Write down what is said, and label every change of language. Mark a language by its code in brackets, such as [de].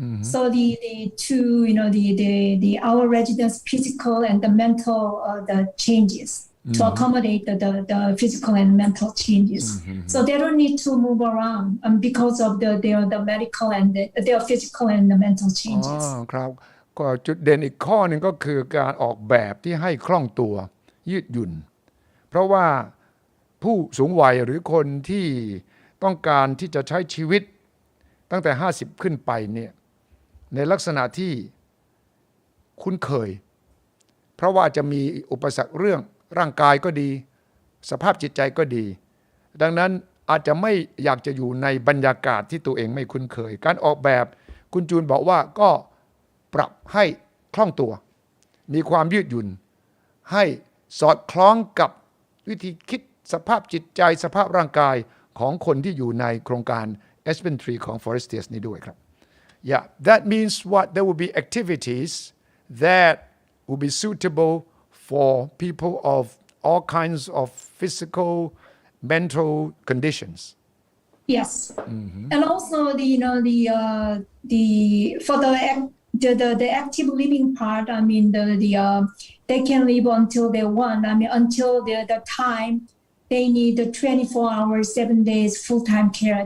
[en] So our residents' physical and the mental the changes to accommodate the physical and mental changes. So they don't need to move around because of the medical and their physical and the mental changes. [th] ครับก็จุดเด่นอีกข้อหนึ่งก็คือการออกแบบที่ให้คล่องตัวยืดหยุ่นเพราะว่าผู้สูงวัยหรือคนที่ต้องการที่จะใช้ชีวิตตั้งแต่50ขึ้นไปเนี่ยในลักษณะที่ คุ้นเคยเพราะว่าจะมีอุปสรรคเรื่องร่างกายก็ดีสภาพจิตใจก็ดีดังนั้นอาจจะไม่อยากจะอยู่ในบรรยากาศที่ตัวเองไม่คุ้นเคยการออกแบบคุณจูนบอกว่าก็ปรับให้คล่องตัวมีความยืดหยุ่น ให้สอดคล้องกับวิธีคิดสภาพจิตใจสภาพร่างกายของคนที่อยู่ในโครงการ Aspen Tree ของ Forestias นี้ด้วยครับ [en] Yeah, that means what there will be activities that will be suitable for people of all kinds of physical, mental conditions. Yes, and also for the active living part, they can live until they want. Until the time they need the 24 hours, 7 days full-time care.